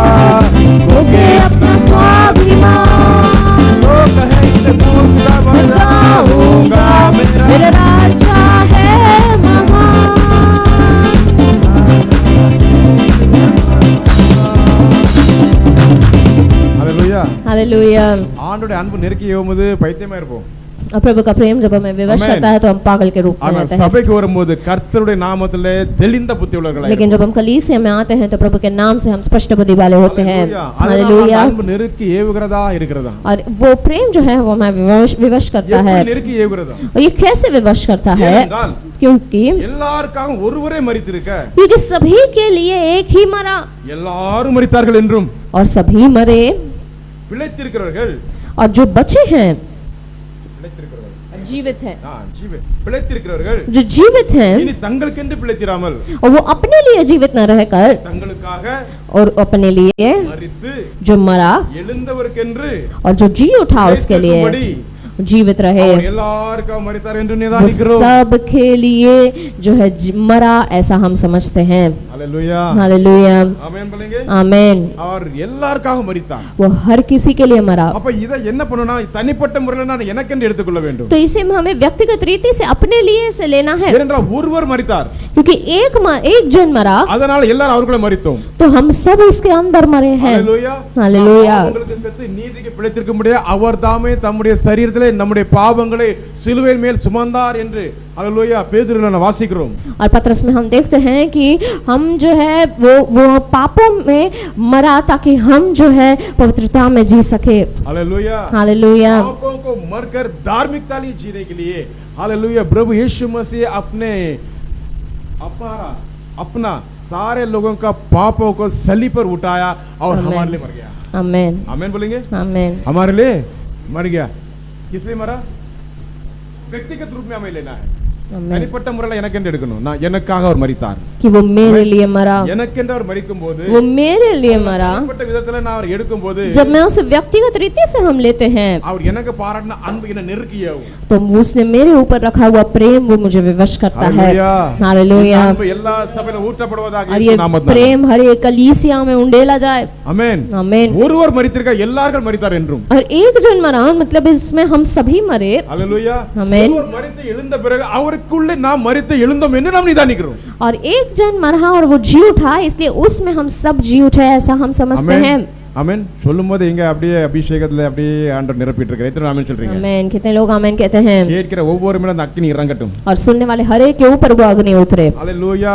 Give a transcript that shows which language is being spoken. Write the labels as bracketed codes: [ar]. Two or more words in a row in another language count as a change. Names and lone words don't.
[hi] होके अपना स्वाभिमान, लोग कहे इसे भूत का मैं गाऊंगा, मेरा राजा है महान। हालेलुया। हालेलुया। [ta] ஆண்டோட அன்பு நெருக்கி ஏவும்போது பைத்தியமா இருப்போம்। [hi] और प्रभु का प्रेम जब हमें विवश आमीन। करता है तो हम पागल के रूप में [ta] ஆனா [hi] रहते हैं। [ta] சபைக்கு வரும்போது கர்த்தருடைய நாமத்திலே தெளிந்த புத்தி உள்ளவர்களாய் [hi] लेकिन जब हम कलीसिया में आते हैं तो प्रभु के नाम से हम स्पष्ट बुद्धि वाले होते हैं। हालेलुया। [ta] அன்பு நெருக்கி ஏவுகிறதா இருக்கிறதா? [hi] और वो प्रेम जो है वो हमें विवश करता है। [ta] எப்படி நெருக்கி ஏவுகிறதா? [hi] और ये कैसे विवश करता है? [ta] ஏனென்றால் [hi] क्योंकि [ta] எல்லாருக்காக ஒருவரே மரித்திருக்க, [hi] क्योंकि सभी के लिए एक ही मरा [ta] எல்லாரும் மரித்தார்கள் என்றும் [hi] और सभी मरे, [ta] பிழைத்திருக்கிறவர்கள், [hi] और जो बचे हैं [ta] பிழைத்திருக்கிறவர்கள், [hi] जीवित हैं, [ta] பிழைத்திருக்கிறவர்கள் [hi] जो जीवित हैं [ta] இனி தங்களுக்கென்று பிழைத்திராமல் [hi] और वो अपने लिए जीवित न रहकर [ta] தங்களுக்காக [hi] और अपने लिए [ta] மரித்து [hi] जो मरा [ta] எழுந்தவருக்கென்று [hi] और जो जी उठा उसके लिए जीवित रहे। [ta] அவர் எல்லாருக்கும் மரித்தார் என்று [hi] वो [ta] நிதானிக்கிறோம்। [hi] सब के लिए जो है मरा ऐसा हम समझते हैं। हालेलुया हालेलुया ஆமென் बोलेंगे आमेन [ta] அவர் எல்லாருக்காக மரித்தார் [hi] वो हर किसी के लिए मरा [ta] அப்ப இத என்ன பண்ணனும்னா தனிப்பட்ட முறையில நான் எனக்கென்று எடுத்துக்கொள்ள வேண்டும் [hi] तो इसे हमें व्यक्तिगत रीति से अपने लिए इसे लेना है [ta] ஏனென்றால் ஒருவர் மரித்தார் [hi] क्योंकि एक जन मरा [ta] அதனால எல்லாரும் அவருக்குள்ள மரித்தோம் [hi] तो हम सब इसके अंदर मरे हैं हालेलुया हालेलुया [ta] உங்களுக்கு செத்து நீதிக்கு பிழைத்திருக்க முடியாது அவர் தாமே தம்முடைய சரீரத்திலே நம்முடைய பாவங்களை சிலுவையின் மேல் சுமந்தார் என்று हालेलुया பேதுருல நான் வாசிக்கிறோம் [hi] और पत्रस में हम देखते हैं कि हम जो है वो पापों में मरा ताकि हम जो है पवित्रता में जी सके हालेलुया हालेलुया पापों को मरकर धार्मिकता लिए जीने के लिए हालेलुया प्रभु यीशु मसीह अपना सारे लोगों का पापों को सलीब पर उठाया और हमारे लिए मर गया आमेन आमेन बोलेंगे आमेन हमारे लिए मर गया किस लिए मरा व्यक्तिगत रूप में हमें लेना है आमेन [ta] தனிப்பட்ட முறையில் எனக்கென்று எடுக்கணும் நான் எனக்காக அவர் மரித்தார் [hi] कि वो मेरे लिए मरा [ta] எனக்கென்று அவர் மரிக்கும்போது [hi] वो मेरे लिए मरा [ta] தனிப்பட்ட விதத்துல நான் அவர் எடுக்கும்போது [hi] जब मैं उसे व्यक्तिगत रीति से हम लेते हैं [ta] அவர் எனக்கு பாராட்டின அன்பு என்ன நெருக்கியவும் [hi] तो उसने मेरे ऊपर रखा हुआ प्रेम वो मुझे विवश करता है हालेलुया हालेलुया [ta] அன்பு எல்லா சபையிலும் ஊற்றப்படுவதாக [hi] और [ta] இயேசு [hi] ये [ta] நாமத்தினாலே [hi] प्रेम हर एक कलीसिया में उंडेला जाए [ta] ஆமென் [hi] आमेन [ta] ஒருவர் மரித்திருக்க எல்லாரும் மரித்தார் என்றும் [hi] और एक जन मरा मतलब इसमें हम सभी मरे हालेलुया आमेन [ta] ஒருவர் மரித்து எழுந்த பிறகு அவருக்குள்ளே நாம் மரித்து எழுந்தோம் என்று நாம் நிதானிக்கிறோம் [hi] और एक जन मरा और वो जी उठा इसलिए उसमें हम सब जी उठे ऐसा हम समझते हैं [ta] ஆமென் சொல்லும்போது இங்க அப்படியே அபிஷேகத்துல அப்படியே ஆண்டவர் நிரப்பிட்டு இருக்காரு எத்தனை ஆமென் சொல்றீங்க [hi] आमेन कितने लोग आमेन कहते हैं [ta] கேட்கிற ஒவ்வொரு மேல அந்த அக்கினி இறங்கட்டும் [hi] और सुनने वाले हर एक के ऊपर वो अग्नि उतरे हालेलुया